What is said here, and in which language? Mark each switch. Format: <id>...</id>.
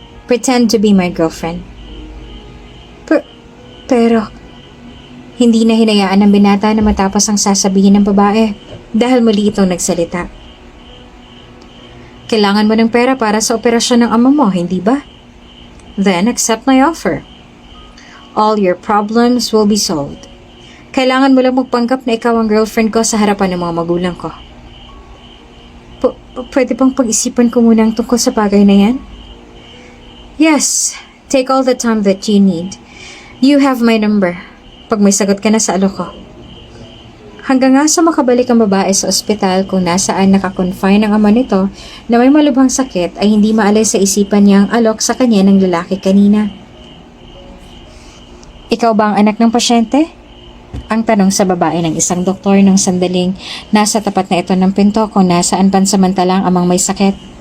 <en>Pretend to be my girlfriend.</en> <tl>Pero, hindi na hinayaan ng binata na matapos ang sasabihin ng babae dahil muli itong nagsalita. Kailangan mo ng pera para sa operasyon ng ama mo, hindi ba?</tl> <en>Then accept my offer. All your problems will be solved.</en> <tl>Kailangan mo lang magpanggap na ikaw ang girlfriend ko sa harapan ng mga magulang ko. Pwede bang pag-isipan ko muna ang tungkol sa bagay na yan?</tl> <en>Yes, take all the time that you need. You have my number.</en> <tl>Pag may sagot ka na sa alok ko. Hanggang nga sa makabalik ang babae sa ospital kung nasaan nakakonfine ang ama nito na may malubhang sakit ay hindi maalis sa isipan niya ang alok sa kanya ng lalaki kanina. Ikaw ba ang anak ng pasyente? Ang tanong sa babae ng isang doktor nang sandaling nasa tapat na ito ng pinto kung nasaan pansamantalang amang may sakit.</tl>